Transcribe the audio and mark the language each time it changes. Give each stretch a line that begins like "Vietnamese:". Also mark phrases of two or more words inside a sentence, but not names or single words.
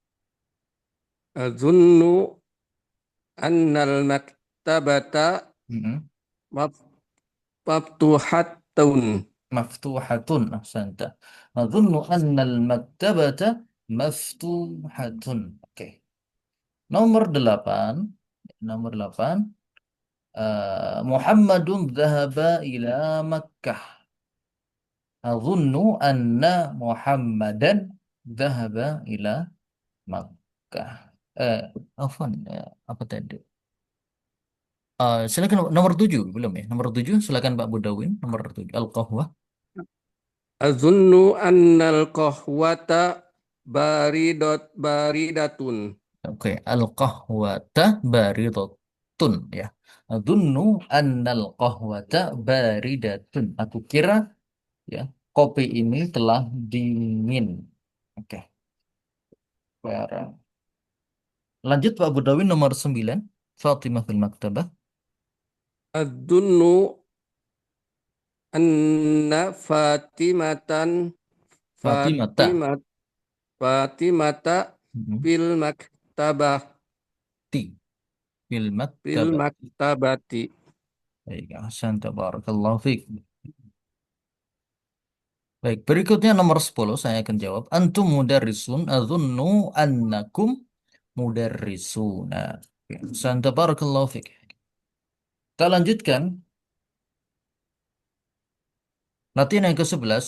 Arabic: أظن أن المكتبة Mm-mm. مف- مفتوحة. مفتوحة أحسنت. أظن أن المكتبة مفتوحة.
Indonesian: Oke. Nomor 8. Nomor 8.
Arabic: محمد ذهب إلى مكة. أظن أن محمدا ذهب إلى مكة. Eh, Afwan,
Indonesian: apa tadi? Silakan nomor 7 belum ya? Nomor 7 silakan Pak Budawin. Nomor 7 Al-Qahwah.
Arabic: أظن أن القهوة باردة. Oke, القهوة باردة ya. أظن أن القهوة باردة.
Indonesian: Aku kira ya, kopi ini telah dingin. Oke, barang. Lanjut Pak Budawin nomor 9
Arabic: فاطمة في المكتبة. أظن أن Fatimah ta. Fatimat Fatimata Mhm. في المكتبة Ti fil fil Maktabah. maktabati.
Indonesian: Baik,
Arabic: أحسن تبارك الله فيك.
Indonesian: Baik, berikutnya nomor 10 saya akan jawab.
Arabic: أنتم مدرسون أظن أنكم مدرسون.
Indonesian: Oke,
Arabic: أحسن تبارك الله فيك.
Indonesian: Kita lanjutkan latihan yang ke-11.